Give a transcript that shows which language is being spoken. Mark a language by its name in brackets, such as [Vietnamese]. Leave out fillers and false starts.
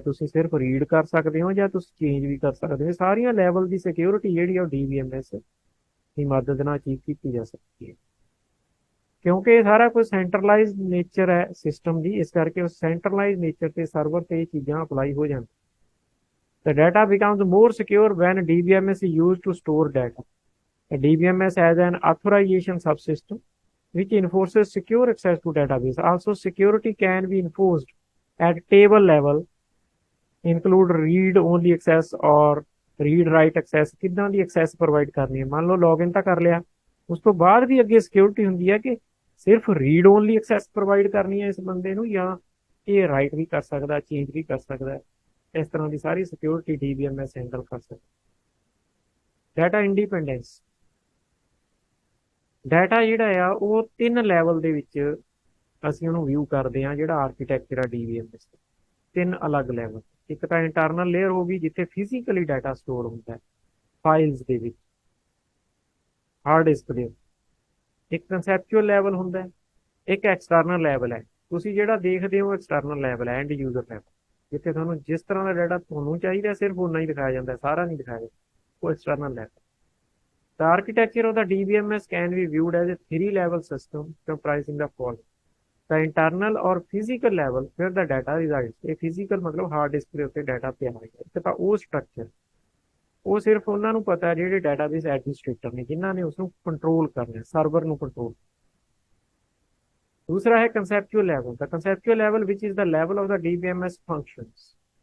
[Punjabi] ਤੁਸੀਂ ਸਿਰਫ ਰੀਡ ਕਰ ਸਕਦੇ ਹੋ ਜਾਂ ਤੁਸੀਂ ਚੇਂਜ ਵੀ ਕਰ ਸਕਦੇ ਹੋ। ਸਾਰੀਆਂ ਲੈਵਲ ਦੀ ਸਿਕਿਉਰਿਟੀ ਜਿਹੜੀ ਆ ਉਹ DBMS ਦੀ ਮਦਦ ਨਾਲ ਅਚੀਵ ਕੀਤੀ ਜਾ ਸਕਦੀ ਹੈ, ਕਿਉਂਕਿ ਇਹ ਸਾਰਾ ਕੁਝ ਸੈਂਟਰਲਾਈਜ਼ਡ ਨੇਚਰ ਹੈ ਸਿਸਟਮ ਦੀ। ਇਸ ਕਰਕੇ ਉਸ ਸੈਂਟਰਲਾਈਜ਼ਡ ਨੇਚਰ ਤੇ ਸਰਵਰ ਤੇ ਇਹ ਚੀਜ਼ਾਂ ਅਪਲਾਈ ਹੋ ਜਾਂਦੀਆਂ। [English] The data becomes more secure when DBMS is used to store data। The DBMS has an authorization subsystem which enforces secure access to database। Also, security can be enforced at table level, include read-only access or read-write access। [Punjabi] ਕਿੱਦਾਂ ਦੀ access provide ਕਰਨੀ ਹੈ? ਮੰਨ ਲਓ login ਤਾਂ ਕਰ ਲਿਆ, ਉਸ ਤੋਂ ਬਾਅਦ ਵੀ ਅੱਗੇ ਸਿਕਿਉਰਿਟੀ ਹੁੰਦੀ ਹੈ ਕਿ ਸਿਰਫ ਰੀਡ ਓਨਲੀ ਐਕਸੈਸ ਪ੍ਰੋਵਾਈਡ ਕਰਨੀ ਹੈ ਇਸ ਬੰਦੇ ਨੂੰ, ਜਾਂ ਇਹ ਰਾਈਟ ਵੀ ਕਰ ਸਕਦਾ, ਚੇਂਜ ਵੀ ਕਰ ਸਕਦਾ। ਇਸ ਤਰ੍ਹਾਂ ਦੀ ਸਾਰੀ ਸਿਕਿਉਰਿਟੀ DBMS ਹੈਂਡਲ ਕਰ ਸਕਦਾ। Data independence. ਡਾਟਾ ਜਿਹੜਾ ਆ ਉਹ 3 ਲੈਵਲ ਦੇ ਵਿੱਚ ਅਸੀਂ ਉਹਨੂੰ ਵਿਊ ਕਰਦੇ ਹਾਂ। ਜਿਹੜਾ ਆਰਕੀਟੈਕਚਰ ਆ DBMS ਦਾ, 3 ਅਲੱਗ ਲੈਵਲ। ਇੱਕ ਤਾਂ ਇੰਟਰਨਲ ਲੇਅਰ ਹੋ ਗਈ ਜਿੱਥੇ ਫਿਜ਼ੀਕਲੀ ਡਾਟਾ ਸਟੋਰ ਹੁੰਦਾ ਹੈ ਫਾਈਲਸ ਦੇ ਵਿੱਚ, ਹਾਰਡ ਡਿਸਕ ਦੇ। ਇੱਕ ਕੰਸੈਪਚੁਅਲ ਲੈਵਲ ਹੁੰਦਾ ਹੈ, ਇੱਕ ਐਕਸਟਰਨਲ ਲੈਵਲ ਹੈ। ਤੁਸੀਂ ਜਿਹੜਾ ਦੇਖਦੇ ਹੋ ਐਕਸਟਰਨਲ ਲੈਵਲ ਹੈ, ਐਂਡ ਯੂਜ਼ਰ ਲੈਵਲ, ਜਿੱਥੇ ਤੁਹਾਨੂੰ ਜਿਸ ਤਰ੍ਹਾਂ ਦਾ ਡਾਟਾ ਤੁਹਾਨੂੰ ਚਾਹੀਦਾ ਸਿਰਫ ਉਨਾ ਹੀ ਦਿਖਾਇਆ ਜਾਂਦਾ, ਸਾਰਾ ਨਹੀਂ ਦਿਖਾਇਆ ਜਾਂਦਾ, ਉਹ external level. [English] The architecture of the DBMS can be viewed as a 3-level system comprising the following: the internal or physical level where the data resides। [Punjabi] ਇਹ physical ਮਤਲਬ ਹਾਰਡ ਡਿਸਕ ਦੇ ਉੱਤੇ ਡਾਟਾ ਪਿਆ ਹੋਏਗਾ। ਇੱਕ ਤਾਂ ਉਹ ਸਟਰਕਚਰ, ਉਹ ਸਿਰਫ ਉਹਨਾਂ ਨੂੰ ਪਤਾ ਜਿਹੜੇ ਡਾਟਾਬੇਸ ਐਡਮਿਨਿਸਟ੍ਰੇਟਰ ਨੇ, ਜਿਨ੍ਹਾਂ ਨੇ ਉਸਨੂੰ ਕੰਟਰੋਲ ਕਰਨਾ, ਸਰਵਰ ਨੂੰ ਕੰਟਰੋਲ। ਦੂਸਰਾ ਹੈ ਕੰਸੈਪਚੁਅਲ level. ਦਾ ਕੰਸੈਪਚੁਅਲ level which [English] Is the level of the DBMS functions.